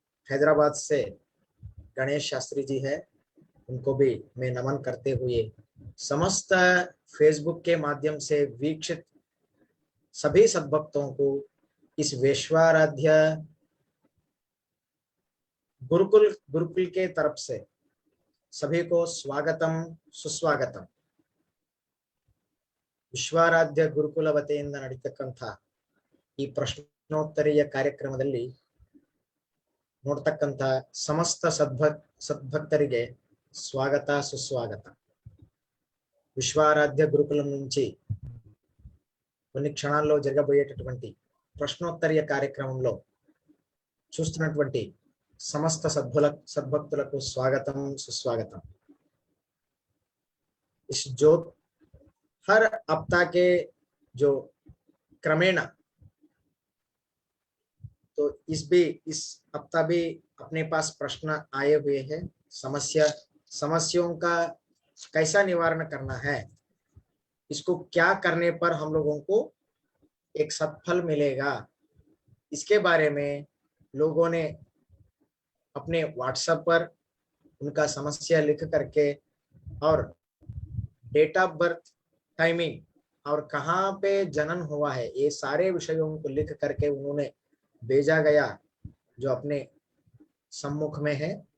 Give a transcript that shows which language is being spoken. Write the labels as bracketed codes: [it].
[hi] हैदराबाद से गणेश शास्त्री जी है, उनको भी मैं नमन करते हुए समस्त फेसबुक के माध्यम से वीक्षित सभी सद्भक्तों को इस विश्वाराध्य गुरुकुल के तरफ से सभी को स्वागतम सुस्वागतम। [kn] ವಿಶ್ವಾರಾಧ್ಯ ಗುರುಕುಲ ವತಿಯಿಂದ ನಡೆಯತಕ್ಕಂತ ಈ ಪ್ರಶ್ನೋತ್ತರೀಯ ಕಾರ್ಯಕ್ರಮದಲ್ಲಿ ನೋಡ್ತಕ್ಕಂತ ಸಮಸ್ತ సద్భక్తರಿಗೆ [te] స్వాగత సుస్వాగత. విశ్వారాధ్య గురుకులం నుంచి కొన్ని క్షణాల్లో జరగబోయేటటువంటి ప్రశ్నోత్తరీయ కార్యక్రమంలో చూస్తున్నటువంటి సమస్త సద్భక్తులకు స్వాగతం సుస్వాగతం. [hi] इस जो हर हफ्ता के जो क्रमेण तो इस हफ्ता भी अपने पास प्रश्न आए हुए हैं। समस्याओं का कैसा निवारण करना है, इसको क्या करने पर हम लोगों को एक सत्फल मिलेगा, इसके बारे में लोगों ने अपने व्हाट्सएप पर उनका समस्या लिख करके और डेट ऑफ बर्थ, टाइमिंग और कहाँ पे जनन हुआ है, ये सारे विषयों को लिख करके उन्होंने भेजा गया जो अपने सम्मुख में है।